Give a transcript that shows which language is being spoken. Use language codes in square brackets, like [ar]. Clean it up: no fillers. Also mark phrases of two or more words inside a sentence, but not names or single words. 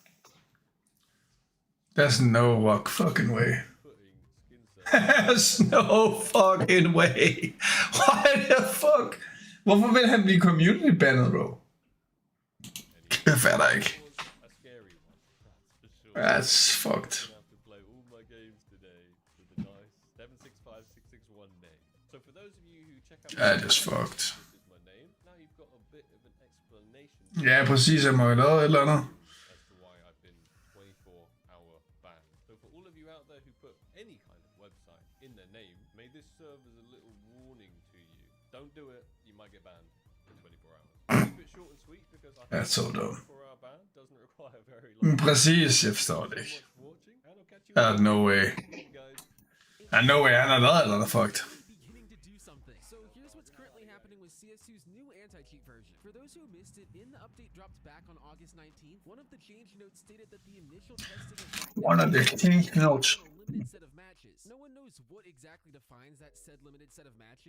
[en] There's no fucking way. There's no fucking way. Why the fuck? [da] Hvorfor vil han blive community bandet, bro? Det fatter jeg ikke. [en] That's fucked. That is fucked. [da] Ja, præcis. Jeg må have lavet et eller andet. [en] Don't do it, you might get banned for 24 hours. Keep it short and sweet because I That's so dumb. 24-hour ban doesn't require very long. [da] Præcis, jeg forstår det ikke. [en] No way. No way, [da] han har lavet et eller andet fucked. [en] So here's what's currently happening with CSU's new anti-cheat version. For those who missed it, in the update dropped back on August 19th, one of the change notes stated that the initial testing of One of the change notes. a limited set of matches. No one knows what exactly defines that said limited set of matches.